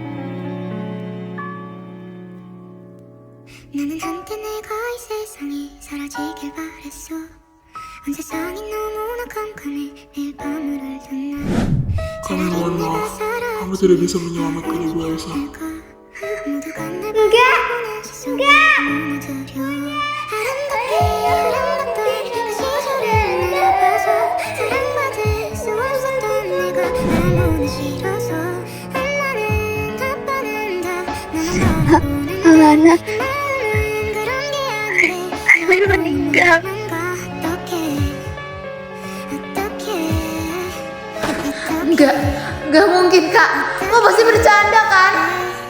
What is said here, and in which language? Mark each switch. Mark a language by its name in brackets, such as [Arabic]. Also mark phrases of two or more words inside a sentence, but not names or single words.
[Korean] 나는 한때 내가 이 세상에 사라지길 바랬어. 온 세상이 너무나 깜깜해 매일 밤을 울던 날. [Indonesian] Kami mohon maaf, kami tidak bisa menyelamatkan Ibu Elsa. [Korean] 모두가 날 바라보는 시선이 너무나 두려워. 아름답게 아름답던 그 시절을 내려봐서 사랑받을 수 없었던 내가 너무나 싫어서 엄마는 아빠는 다 나만 바라보는 [Indonesian] Alana, Kalian meninggal. Enggak mungkin kak. Lo pasti bercanda kan?